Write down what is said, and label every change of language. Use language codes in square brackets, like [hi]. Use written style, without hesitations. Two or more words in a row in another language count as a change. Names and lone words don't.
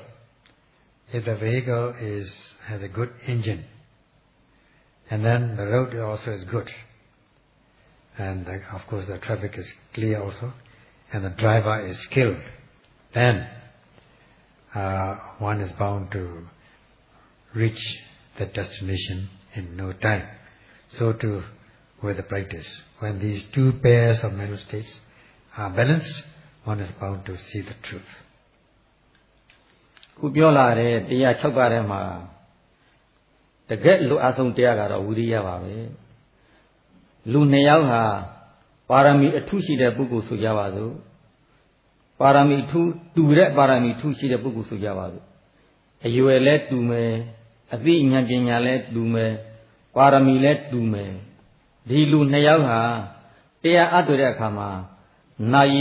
[en] If the vehicle has a good engine, and then the road also is good, and of course the traffic is clear also, and the driver is skilled, then one is bound to reach the destination in no time. So too with the practice. When these two pairs of mental states are balanced, one is bound to see the truth. Ku pyo la de [my] တရား6ပါးထဲမှာတကယ်လိုအပ်ဆုံးတရားကတော့ဝိရိယပါပဲလူနှစ်ယောက်ဟာပါရမီအထုရှိတဲ့ပုဂ္ဂိုလ်ဆိုကြပါစို့ပါရမီထုတူတဲ့ပါရမီထုရှိတဲ့ပုဂ္ဂိုလ်ဆိုကြ ပါစို့အရွယ်လဲတူမယ်အသိဉာဏ်ပညာလဲတူမယ်ပါရမီလဲတူမယ်ဒီလူနှစ်ယောက်ဟာတရားအထုတ်တဲ့အခါမှာနိုင်